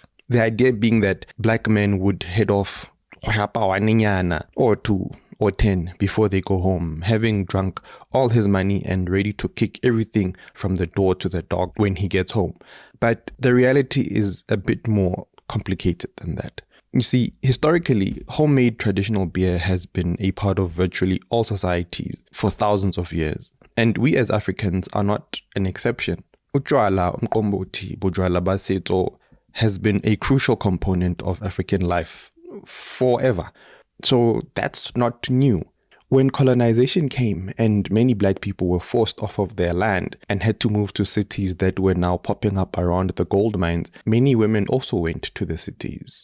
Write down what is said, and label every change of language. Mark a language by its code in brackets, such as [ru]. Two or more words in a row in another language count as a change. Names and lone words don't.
[en] The idea being that black men would head off or 2 or 10 before they go home, having drunk all his money and ready to kick everything from the door to the dog when he gets home. But the reality is a bit more complicated than that. You see, historically, homemade traditional beer has been a part of virtually all societies for thousands of years. And we as Africans are not an exception. Utjwala, umqombothi, [tn] bojwala ba setso [en] has been a crucial component of African life forever. So that's not new. When colonization came and many black people were forced off of their land and had to move to cities that were now popping up around the gold mines, many women also went to the cities.